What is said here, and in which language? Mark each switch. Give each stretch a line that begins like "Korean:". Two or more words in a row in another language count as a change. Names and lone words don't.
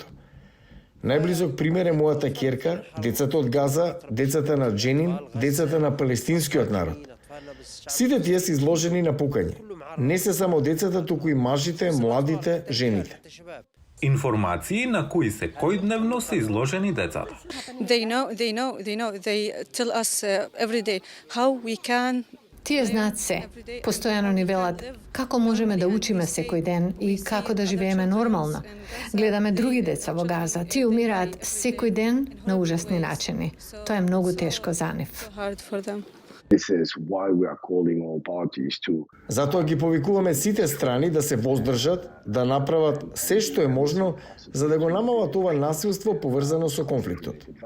Macedonian: Најблизок пример е мојата ќерка, децата од Газа, децата на Дженин, децата на палестинскиот народ. Сите тие се изложени на пукање. Не се само децата, туку и мажите, младите, жените. Информации на кои секојдневно се изложени децата.
English: They tell us every day how we can.
Macedonian: Тие знаат се. Постојано ни велат како можеме да учиме секој ден и како да живееме нормално. Гледаме други деца во Газа. Тие умираат секој ден на ужасни начини. Тоа е многу тешко за нив. Затоа ги повикуваме сите страни да се воздржат, да направат се што е можно за да го намалат ова насилство поврзано со конфликтот.